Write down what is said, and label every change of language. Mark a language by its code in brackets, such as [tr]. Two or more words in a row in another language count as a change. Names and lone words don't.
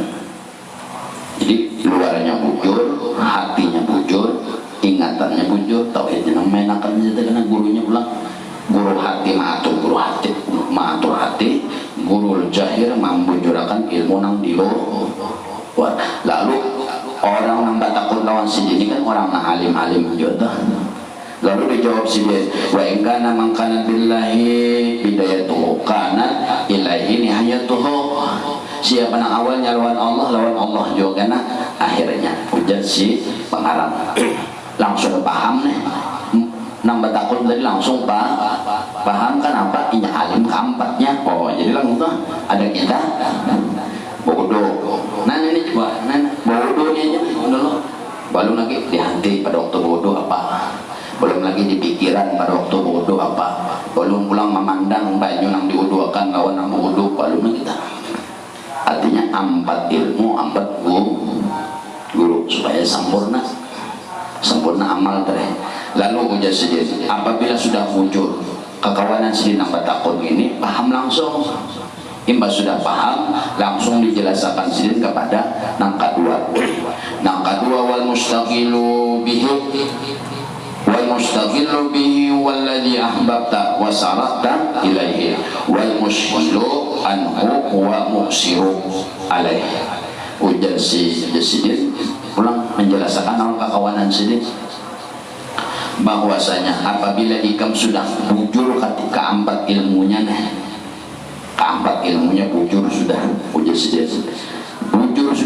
[bjn] Jadi luarnya bujur, hatinya bujur, ingatannya bujur, tauhidnya menakan saja karena gurunya pulang. Guru hati mengatur hati, guru jahir membujurakan ilmu nang di luar. Lalu orang yang batakun lawan sidin ini kan orang yang alim-alim juga. Lalu dijawab sidin, [ar] ومن كان بالله بدايته كان إليه نهايته. [bjn] Siapa yang awalnya lawan Allah juga nah akhirnya. Ujar si pengarang langsung paham nih. Nang batakun tadi langsung paham kan apa inya alim keempatnya. Oh jadi langsung ada kita bodoh. Nah ini coba, bodohnya aja dulu. Belum lagi di hati pada waktu bodoh apa, belum lagi di pikiran pada waktu bodoh apa, belum pulang memandang baju yang diuduakan lawan yang bodoh, belum lagi kita. Artinya 4 ilmu, 4 guru supaya sempurna amal tadi. Lalu ujar sendiri, apabila sudah muncul kekawanan sidin nang batakun ini paham langsung. Imbas sudah paham langsung dijelaskan sidin kepada nang kedua [ar] والمشتغل به والذي أحببت وسرت إليه والمشغول عنه والمكسر عليه. [bjn] Ujar sidin pulang menjelaskan orang kekawanan sidin bahwasanya apabila ikam sudah bujur ketika 4 ilmunya keempat ilmunya bujur sudah bujur sudah